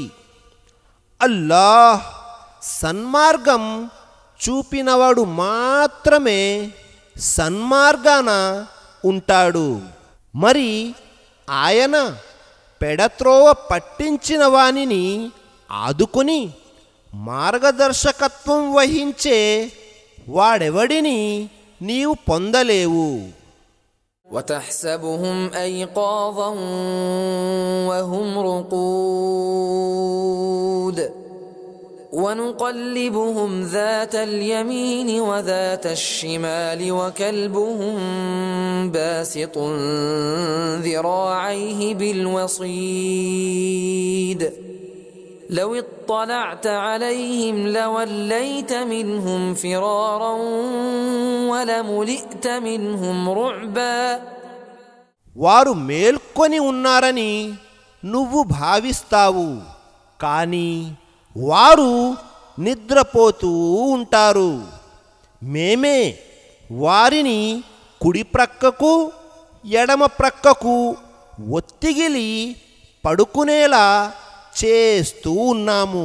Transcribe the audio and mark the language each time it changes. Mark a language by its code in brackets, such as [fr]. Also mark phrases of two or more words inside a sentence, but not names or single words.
[te] అల్లాహ్ సన్మార్గం చూపినవాడు మాత్రమే సన్మార్గాన ఉంటాడు. మరి ఆయన పెడత్రోవ పట్టించిన వానిని ఆదుకుని మార్గదర్శకత్వం వహించే వాడెవడిని నీవు పొందలేవు. [ar] وتحسبهم أيقاظا وهم رقود ونقلبهم ذات اليمين وذات الشمال وكلبهم باسط ذراعيه بالوصيد لو اطلعت عليهم لوليت منهم فرارا ولملئت منهم رعبا. [te] వారు మేల్కొని ఉన్నారని నువ్వు భావిస్తావు, కానీ వారు నిద్రపోతూ ఉంటారు. మేమే వారిని కుడి ప్రక్కకు ఎడమ ప్రక్కకు ఒత్తిగిలి పడుకునేలా చేస్తూ ఉన్నాము.